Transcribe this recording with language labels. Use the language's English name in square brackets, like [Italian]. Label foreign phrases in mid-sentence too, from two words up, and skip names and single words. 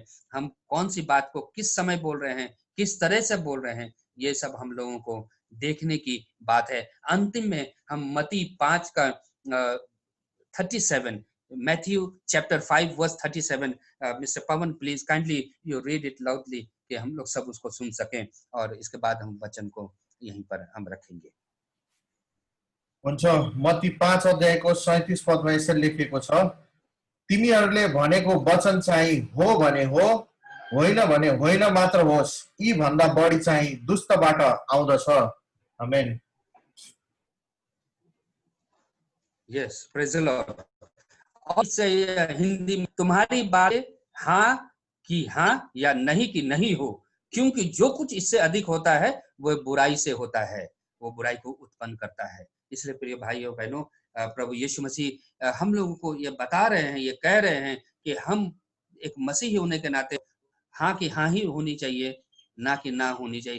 [Hindi] हम कौन सी बात को किस समय बोल रहे हैं, किस तरह से बोल रहे हैं, ये सब हम लोगों को देखने की बात है। अंतिम में हम मत्ती 5 का 37, [English] Matthew chapter 5 verse 37, Mister Pawan please kindly you read it loudly, [Hindi] कि हम लोग सब उसको सुन सकें, और इसके बाद हम वचन को यहीं पर हम रखेंगे। [Nepali] हुन्छ। मत्ती 5 अध्यायको 37 पदमा यसरी लेखिएको छ, तिमीहरूले भनेको वचन चाहिँ हो भने हो, होइन भने होइन मात्र होस्, यी भन्दा बढी चाहिँ दुष्टबाट आउँदछ। आमेन। [English] यस, Praise the Lord. [Hindi] और से हिंदी में तुम्हारी बातें हाँ कि हाँ या नहीं कि नहीं हो, क्योंकि जो कुछ इससे अधिक होता है वो बुराई से होता है, वो बुराई को उत्पन्न करता है। इसलिए प्रिय भाइयों बहनों, प्रभु यीशु मसीह हम लोगों को ये बता रहे हैं, ये कह रहे हैं कि हम एक मसीही होने के नाते हाँ की हाँ ही होनी चाहिए, ना कि ना होनी चाहिए।